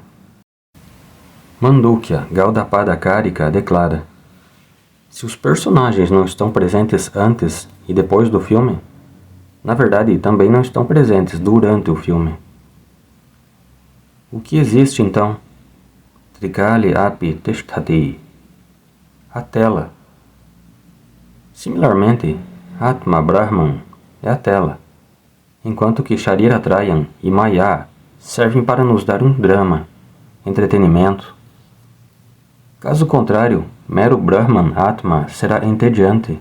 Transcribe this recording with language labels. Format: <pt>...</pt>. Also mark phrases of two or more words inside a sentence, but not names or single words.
<pt>Mandukya Gaudapada Karika declara: se os personagens não estão presentes antes e depois do filme, na verdade também não estão presentes durante o filme. O que existe então?</pt> <sa>Trikali api tishtati.</sa> <pt>A tela. Similarmente,</pt> <sa>Atma Brahman</sa> <pt>é a tela, enquanto que Shariratrayam e Maya servem para nos dar um drama, entretenimento. Caso contrário, mero</pt> <sa>Brahman Atma</sa> <pt>será entediante.</pt>